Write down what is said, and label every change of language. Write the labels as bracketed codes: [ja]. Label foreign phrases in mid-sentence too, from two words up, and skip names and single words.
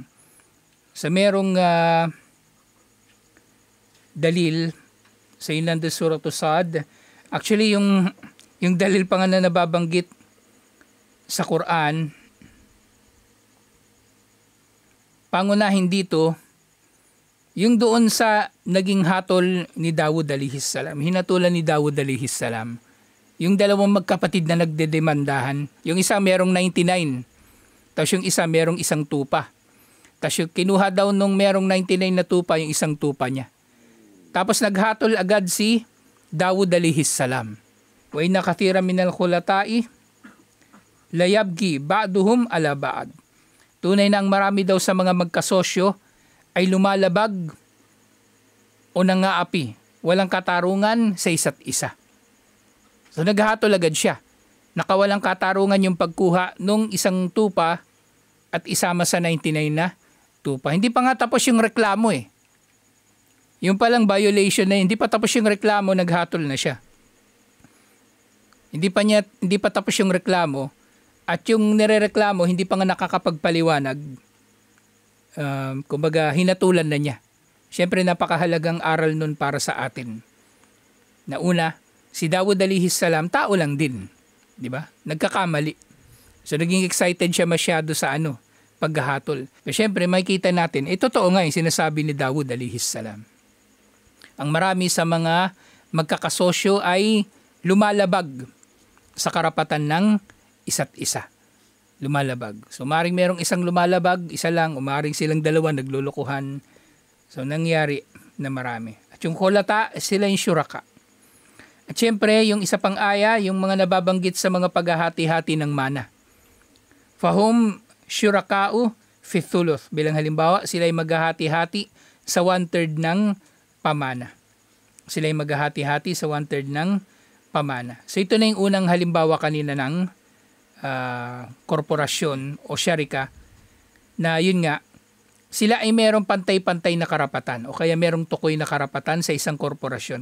[tl] Sa merong dalil sa ilan de Surah Sad, actually yung dalil pa nga na nababanggit sa Quran, pangunahin dito yung doon sa naging hatol ni Dawud [ar] عليه السلام, [tl] hinatulan ni Dawud [ar] عليه السلام. [tl] Yung dalawang magkapatid na nagdedemandahan, yung isa merong 99, tapos yung isa merong isang tupa. Tapos yung kinuha daw nung merong 99 na tupa, yung isang tupa niya. Tapos naghatol agad si Dawud [ar] عليه السلام. وإن كثيرا من الخلطاء ليبغي بعضهم على بعض. [tl] Tunay na ang marami daw sa mga magkasosyo ay lumalabag o nangaapi, walang katarungan sa isa't isa. So naghatol agad siya. Nakawalang katarungan yung pagkuha nung isang tupa at isama sa 99 na tupa. Hindi pa nga tapos yung reklamo eh. Yung palang violation na hindi pa tapos yung reklamo, naghatol na siya. Hindi pa tapos yung reklamo at yung nirereklamo hindi pa nga nakakapagpaliwanag. Kumbaga hinatulan na niya. Siyempre napakahalagang aral nun para sa atin. Na una, si Dawud [ar] عليه السلام, [tl] tao lang din. Di ba? Nagkakamali. So naging excited siya masyado sa paghahatol. Pero siyempre makikita natin, totoo nga yung sinasabi ni Dawud [ar] عليه السلام. [tl] Ang marami sa mga magkakasosyo ay lumalabag sa karapatan ng isa't isa. Lumalabag. So maring merong isang lumalabag, isa lang, umaring silang dalawa naglulukuhan. So nangyari na marami. At yung khulata, sila yung syuraka. At syempre, yung isa pang aya, yung mga nababanggit sa mga paghahati-hati ng mana. [ar] فهم شركاء في الثلث. [tl] Bilang halimbawa, sila yung maghahati-hati sa 1/3 ng pamana. Sila yung maghahati-hati sa 1/3 ng pamana. So ito na yung unang halimbawa kanina ng korporasyon o syarika na yun nga, sila ay merong pantay-pantay na karapatan o kaya merong tukoy na karapatan sa isang korporasyon.